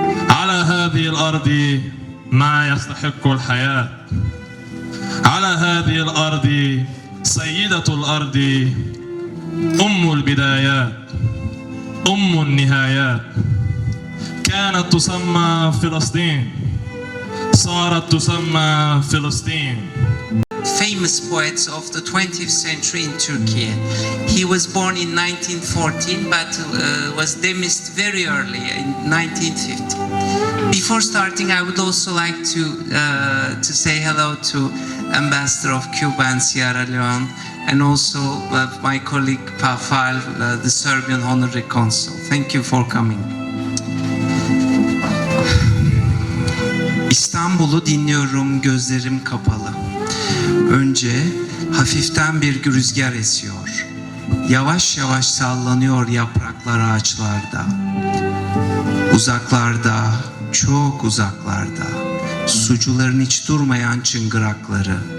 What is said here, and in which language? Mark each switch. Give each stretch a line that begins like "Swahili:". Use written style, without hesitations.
Arabic: على هذه الأرض ما يستحق الحياة، على هذه الأرض سيدة الأرض، أم البدايات، أم النهايات. كانت تسمى فلسطين، صارت تسمى فلسطين.
English: famous poets of the 20th century in Turkey. He was born in 1914 but was demised very early in 1950. Before starting, I would also like to say hello to Ambassador of Cuba and Sierra Leone, and also my colleague Pafal, the Serbian Honorary Consul. Thank you for coming.
Turkish: İstanbul'u dinliyorum, gözlerim kapalı. Önce hafiften bir rüzgar esiyor. Yavaş yavaş sallanıyor yapraklar ağaçlarda. Uzaklarda, çok uzaklarda, sucuların hiç durmayan çıngırakları.